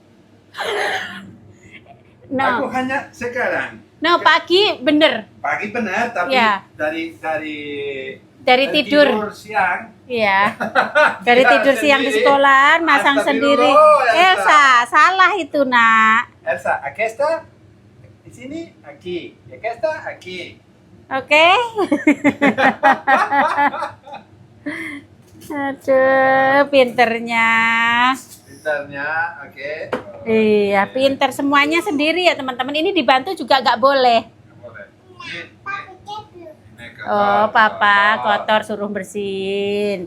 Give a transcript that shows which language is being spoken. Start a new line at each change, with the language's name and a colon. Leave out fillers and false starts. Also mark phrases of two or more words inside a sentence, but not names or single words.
Indonesian: No. Aku hanya sekarang. No, pagi bener. Pagi benar, tapi Ya. dari tidur siang. Iya. Dari tidur siang di sekolah, masang sendiri. Elsa, salah itu, Nak. Elsa,
Spanish: aquí está.
Indonesian: Di sini,
Spanish: aquí. Y aquí está, aquí.
Indonesian: Oke. Aduh, pinternya. Pintarnya, oke. Iya, pinter semuanya sendiri ya, teman-teman. Ini dibantu juga nggak boleh. Oh, papa kotor suruh bersihin.